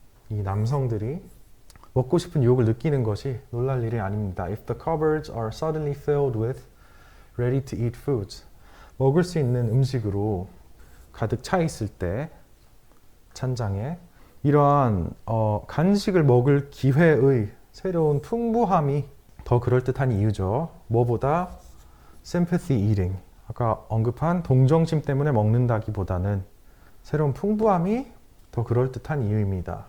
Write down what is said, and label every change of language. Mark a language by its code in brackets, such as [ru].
[ko] 이 남성들이 먹고 싶은 유혹을 느끼는 것이 놀랄 일이 아닙니다. [en] If the cupboards are suddenly filled with ready to eat foods. [ko] 먹을 수 있는 음식으로 가득 차 있을 때 찬장에 이러한 간식을 먹을 기회의 새로운 풍부함이 더 그럴듯한 이유죠. 뭐보다 sympathy eating. 아까 언급한 동정심 때문에 먹는다기보다는 새로운 풍부함이 더 그럴듯한 이유입니다.